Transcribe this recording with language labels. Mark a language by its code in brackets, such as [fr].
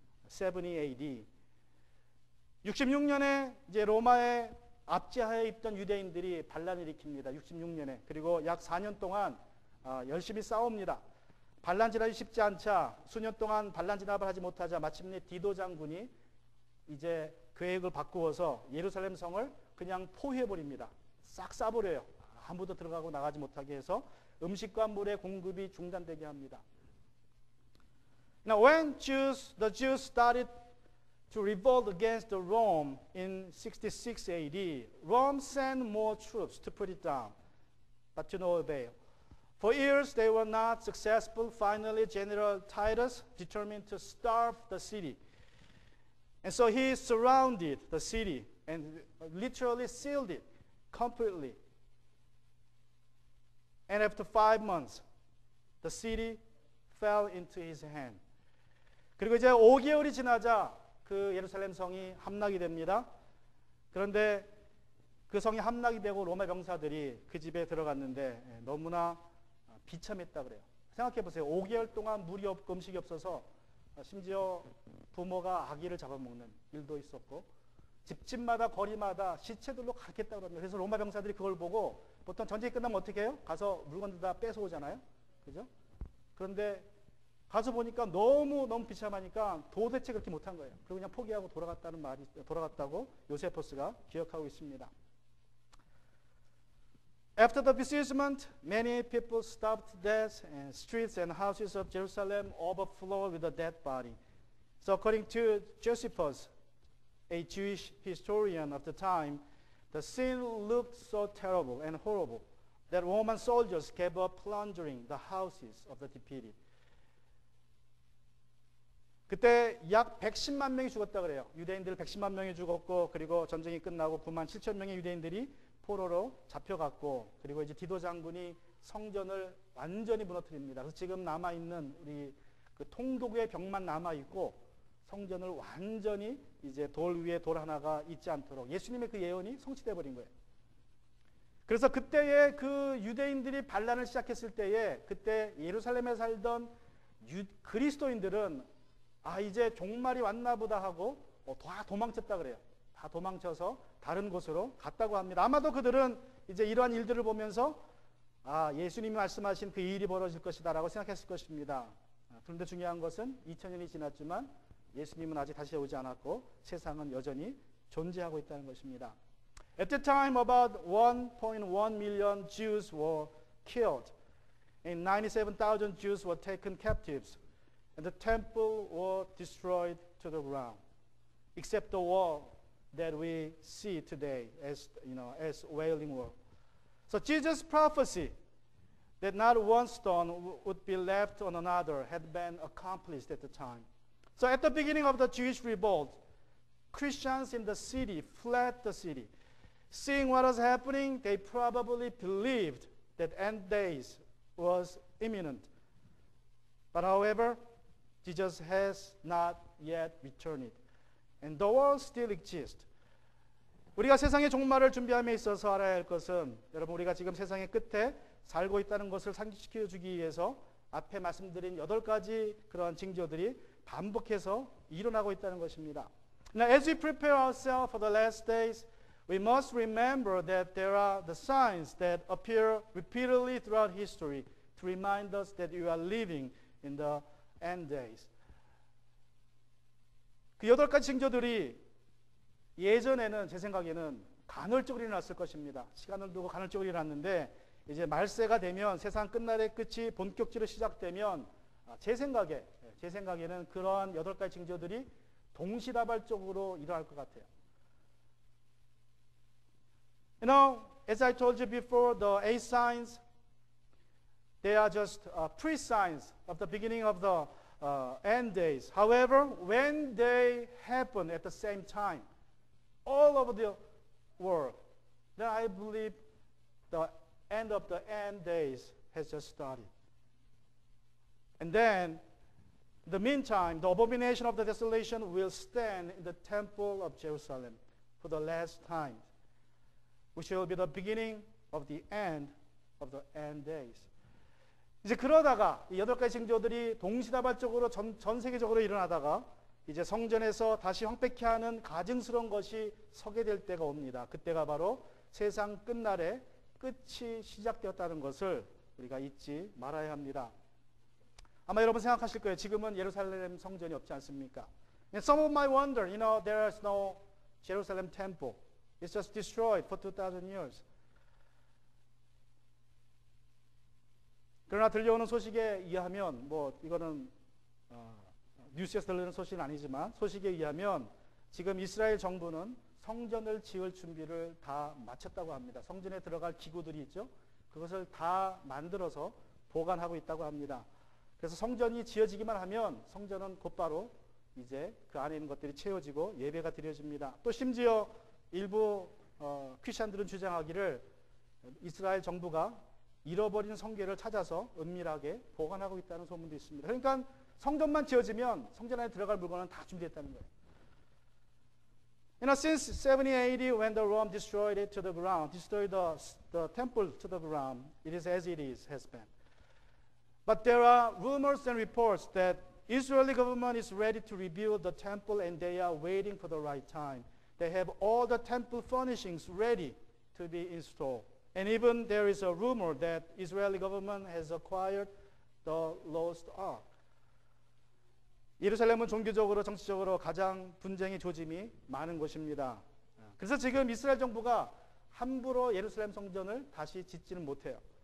[en] 70 AD. [ko] 66년에 이제 로마의 압제하에 있던 유대인들이 반란을 일으킵니다. 66년에. 그리고 약 4년 동안 열심히 싸웁니다. 반란 진압이 쉽지 않자 수년 동안 반란 진압을 하지 못하자 마침내 디도 장군이 이제 계획을 바꾸어서 예루살렘 성을 그냥 포위해버립니다. 싹 싸버려요. 아무도 들어가고 나가지 못하게 해서 음식과 물의 공급이 중단되게 합니다. [en] Now, when the Jews started to revolt against Rome in 66 AD, Rome sent more troops to put it down, but to no avail. For years, they were not successful. Finally, General Titus determined to starve the city. And so he surrounded the city and literally sealed it completely. And after 5 months, the city fell into his hand. [ko] 그리고 이제 5개월이 지나자 그 예루살렘 성이 함락이 됩니다. 그런데 그 성이 함락이 되고 로마 병사들이 그 집에 들어갔는데 너무나 비참했다 그래요. 생각해 보세요. 5개월 동안 물이 없고 음식이 없어서 심지어 부모가 아기를 잡아먹는 일도 있었고 집집마다 거리마다 시체들로 가득했다고 합니다. 그래서 로마 병사들이 그걸 보고 보통 전쟁이 끝나면 어떻게 해요? 가서 물건들 다 뺏어오잖아요. 그죠? 그런데 가서 보니까 너무 비참하니까 도대체 그렇게 못한 거예요. 그리고 그냥 포기하고 돌아갔다고 요세포스가 기억하고 있습니다. [en] After the besiegement, many people stopped dead, and streets and houses of Jerusalem overflowed with a dead body. So according to Josephus, a Jewish historian of the time, the scene looked so terrible and horrible that Roman soldiers gave up plundering the houses of the defeated. [ko] 그때 약 110만 명이 죽었다 그래요. 유대인들 110만 명이 죽었고 그리고 전쟁이 끝나고 9만 7천 명의 유대인들이 포로로 잡혀갔고 그리고 이제 디도 장군이 성전을 완전히 무너뜨립니다. 그래서 지금 남아있는 우리 그 통도구의 벽만 남아있고 성전을 완전히 이제 돌 위에 돌 하나가 있지 않도록 예수님의 그 예언이 성취되어 버린 거예요. 그래서 그때에 그 유대인들이 반란을 시작했을 때에 그때 예루살렘에 살던 그리스도인들은 이제 종말이 왔나 보다 하고 다 도망쳤다 그래요. 다 도망쳐서 다른 곳으로 갔다고 합니다. 아마도 그들은 이제 이러한 일들을 보면서 예수님이 말씀하신 그 일이 벌어질 것이다 라고 생각했을 것입니다. 그런데 중요한 것은 2000년이 지났지만 예수님은 아직 다시 오지 않았고 세상은 여전히 존재하고 있다는 것입니다. [en] At the time, about 1.1 million Jews were killed, and 97,000 Jews were taken captives, and the temple was destroyed to the ground, except the wall that we see today as Wailing Wall. So Jesus' prophecy that not one stone would be left on another had been accomplished at the time. So at the beginning of the Jewish revolt, Christians in the city fled the city. Seeing what was happening, they probably believed that end days was imminent. But however, Jesus has not yet returned. And the world still exists. [ko] 우리가 세상의 종말을 준비함에 있어서 알아야 할 것은 여러분 우리가 지금 세상의 끝에 살고 있다는 것을 상기시켜 주기 위해서 앞에 말씀드린 8가지 그러한 징조들이 반복해서 일어나고 있다는 것입니다. [en] Now as we prepare ourselves for the last days, we must remember that there are the signs that appear repeatedly throughout history to remind us that we are living in the end days. [ko] 그 8가지 징조들이 예전에는 제 생각에는 간헐적으로 일어났을 것입니다. 시간을 두고 간헐적으로 일어났는데 이제 말세가 되면 세상 끝날의 끝이 본격적으로 시작되면 제 생각에는 그러한 8가지 징조들이 동시다발적으로 일어날 것 같아요. [en] You know, as I told you before, the 8 signs, they are just pre-signs of the beginning of the end days. However, when they happen at the same time, all over the world, then I believe the end of the end days has just started. And then, in the meantime, the abomination of the desolation will stand in the temple of Jerusalem for the last time, which will be the beginning of the end days. [ko] 이제 그러다가 이 8가지 징조들이 동시다발적으로 전 세계적으로 일어나다가 이제 성전에서 다시 황폐케 하는 가증스러운 것이 서게 될 때가 옵니다. 그때가 바로 세상 끝날에 끝이 시작되었다는 것을 우리가 잊지 말아야 합니다. 아마 여러분 생각하실 거예요. 지금은 예루살렘 성전이 없지 않습니까? [en] And some of might wonder, you know, there is no Jerusalem temple. It's just destroyed for 2,000 years. [ko] 그러나 들려오는 소식에 의하면 이거는 뉴스에서 들리는 소식은 아니지만 소식에 의하면 지금 이스라엘 정부는 성전을 지을 준비를 다 마쳤다고 합니다. 성전에 들어갈 기구들이 있죠. 그것을 다 만들어서 보관하고 있다고 합니다. 그래서 성전이 지어지기만 하면 성전은 곧바로 이제 그 안에 있는 것들이 채워지고 예배가 드려집니다. 또 심지어 일부 크리스천들은 주장하기를 이스라엘 정부가 잃어버린 성궤를 찾아서 은밀하게 보관하고 있다는 소문도 있습니다. 그러니까 성전만 지어지면 성전 안에 들어갈 물건은 다 준비됐다는 거예요. [en] You know, since 70 AD, when the Rome destroyed it to the ground, destroyed the temple to the ground, it is as it has been. But there are rumors and reports that Israeli government is ready to rebuild the temple and they are waiting for the right time. They have all the temple furnishings ready to be installed. And even there is a rumor that Israeli government has acquired the lost ark. [ko] 예루살렘은 종교적으로 정치적으로 가장 분쟁의 조짐이 많은 곳입니다. 그래서 지금 이스라엘 정부가 함부로 예루살렘 성전을 다시 짓지는 못해요.